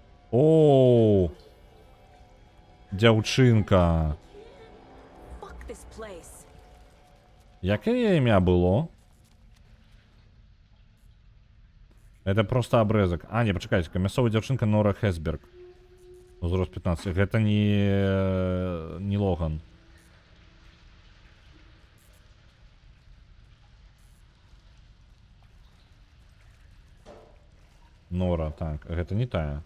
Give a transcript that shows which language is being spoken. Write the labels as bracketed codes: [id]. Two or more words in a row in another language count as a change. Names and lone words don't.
[be] О, дзяўчынка. [en] Fuck this place. [be] Яке яе імя было? [ru] Это просто обрезок. [be] А, не, пачакайце, мясцовая дзяўчынка Нора Хесберг. Узрост 15. Гэта не Логан. Нора, так, гэта не тая.